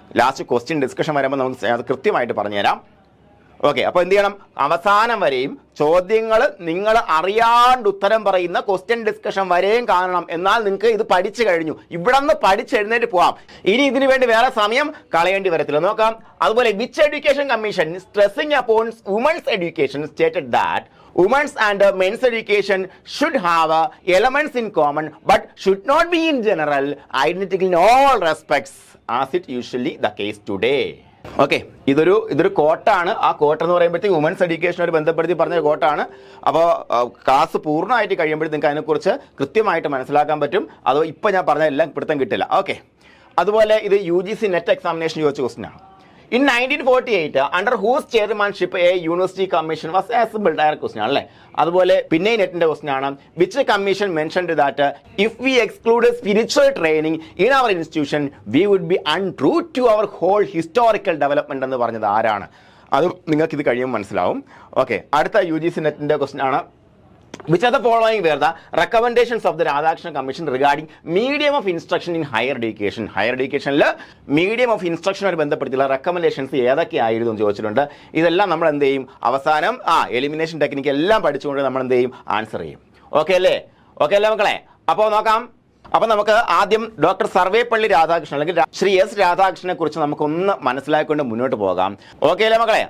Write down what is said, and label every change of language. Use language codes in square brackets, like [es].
[ml] Last question discussion വരുമ്പോൾ നമുക്ക് അത് കൃത്യമായിട്ട് പറഞ്ഞുതരാം. ഓക്കെ, അപ്പോൾ എന്ത് ചെയ്യണം? അവസാനം വരെയും ചോദ്യങ്ങൾ നിങ്ങൾ അറിയാണ്ട് ഉത്തരം പറയുന്ന ക്വസ്റ്റ്യൻ ഡിസ്കഷൻ വരെയും കാണണം. എന്നാൽ നിങ്ങൾക്ക് ഇത് പഠിച്ചു കഴിഞ്ഞു, ഇവിടെ നിന്ന് പഠിച്ചെഴുന്നേറ്റ് പോവാം. ഇനി ഇതിനു വേണ്ടി വേറെ സമയം കളയേണ്ടി വരത്തില്ല. നോക്കാം. [en] അതുപോലെ which education commission stressing upon women's education stated that women's and men's education should have elements in common but should not be in general identical in all respects as it usually the case today. [ml] Okay, ഇതൊരു കോട്ടാണ്. ആ coat എന്ന് പറയുമ്പോഴത്തേക്ക് women's എഡ്യൂക്കേഷനുമായി ബന്ധപ്പെടുത്തി പറഞ്ഞ കോട്ടാണ്. അപ്പോൾ class പൂർണ്ണമായിട്ട് കഴിയുമ്പോഴത്തേക്ക് നിങ്ങൾക്ക് അതിനെക്കുറിച്ച് കൃത്യമായിട്ട് മനസ്സിലാക്കാൻ പറ്റും. അതോ ഇപ്പോൾ ഞാൻ പറഞ്ഞ എല്ലാം പിടുത്തം കിട്ടില്ല. ഓക്കെ, അതുപോലെ ഇത് UGC നെറ്റ് എക്സാമിനേഷൻ ചോദിച്ച ക്വസ്റ്റ്യനാണ്. [en] In 1948, under whose chairmanship a university commission was assembled? [ml] Direct question ആണല്ലേ. അതുപോലെ പിന്നെ നെറ്റിന്റെ ക്വസ്റ്റ്യൻ ആണ്. [en] which commission mentioned that if we exclude spiritual training in our institution we would be untrue to our whole historical development [ml] എന്ന് പറഞ്ഞത് ആരാണ്? അതും നിങ്ങൾക്ക് ഇത് കഴിയുമ്പോൾ മനസ്സിലാവും. ഓക്കെ, അടുത്ത UGC നെറ്റിന്റെ ക്വസ്റ്റ്യൻ ആണ്. [en] Which are the following were the recommendations of the Radhakrishnan Commission regarding medium of instruction in higher education? [ml] Higher education medium of instruction ആയിട്ട് ബന്ധപ്പെടുത്തിയുള്ള റെക്കമെൻഡേഷൻസ് ഏതൊക്കെ ആയിരുന്നു എന്ന് ചോദിച്ചിട്ടുണ്ട്. ഇതെല്ലാം നമ്മൾ എന്ത് ചെയ്യും? അവസാനം എലിമിനേഷൻ ടെക്നിക്ക് എല്ലാം പഠിച്ചുകൊണ്ട് നമ്മൾ എന്ത് ചെയ്യും? ആൻസർ ചെയ്യും. ഓക്കെ അല്ലേ മക്കളെ? അപ്പോൾ നോക്കാം. അപ്പോൾ നമുക്ക് ആദ്യം ഡോക്ടർ സർവേപ്പള്ളി രാധാകൃഷ്ണൻ അല്ലെങ്കിൽ ശ്രീ എസ് രാധാകൃഷ്ണനെ കുറിച്ച് നമുക്കൊന്ന് മനസ്സിലാക്കിക്കൊണ്ട് മുന്നോട്ട് പോകാം. ഓക്കെ അല്ലേ മക്കളെ?